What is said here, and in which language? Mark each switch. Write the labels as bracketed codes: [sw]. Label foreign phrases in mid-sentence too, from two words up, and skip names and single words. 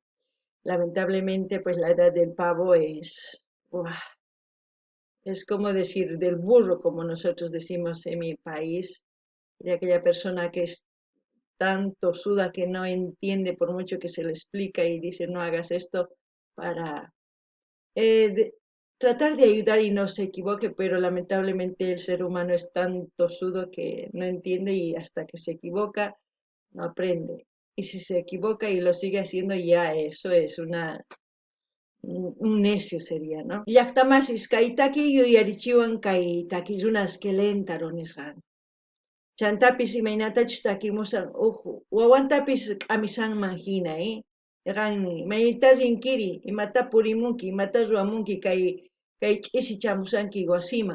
[es] Lamentablemente, pues la edad del pavo es como decir del burro, como nosotros decimos en mi país, de aquella persona que es tan tosuda que no entiende por mucho que se le explica y dice no hagas esto para eh, de- tratar de ayudar y no se equivoque, pero lamentablemente el ser humano es tan tosudo que no entiende y hasta que se equivoca no aprende. Y si se equivoca y lo sigue haciendo, ya eso es un necio sería, ¿no? [qu] Llaqtamasis kaytaki yuyarichiwan kay takirunas kelentaronisqa. Chantapis imaynatachus takimusan wawantapis k'amisanman hina, Qanmi mayta rinkiri, imata purimunki, imata ruwamunki kay ch'isi chamusanki wasiman.